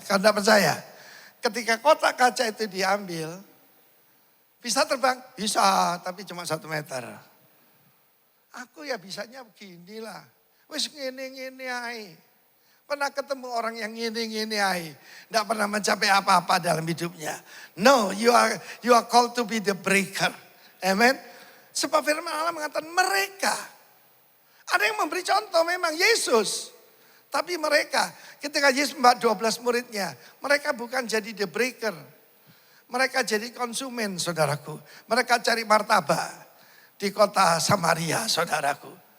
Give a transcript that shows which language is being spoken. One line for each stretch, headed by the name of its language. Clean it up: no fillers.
Indonesian: Kalau tidak percaya, ketika kotak kaca itu diambil, bisa terbang? Bisa, tapi cuma 1 meter. Aku ya bisanya beginilah.
Javanese: Wis ngene-ngene ae.
Indonesian: Pernah ketemu orang yang
Javanese: ngene-ngene ae.
Indonesian: Tidak pernah mencapai apa-apa dalam hidupnya.
English: No, you are called to be the breaker.
Indonesian: Amen. Sebab firman Allah mengatakan mereka. Ada yang memberi contoh memang Yesus. Tapi mereka ketika Yesus membawa 12 muridnya. Mereka bukan jadi
English: the breaker.
Indonesian: Mereka jadi konsumen saudaraku. Mereka cari martabak di kota Samaria saudaraku.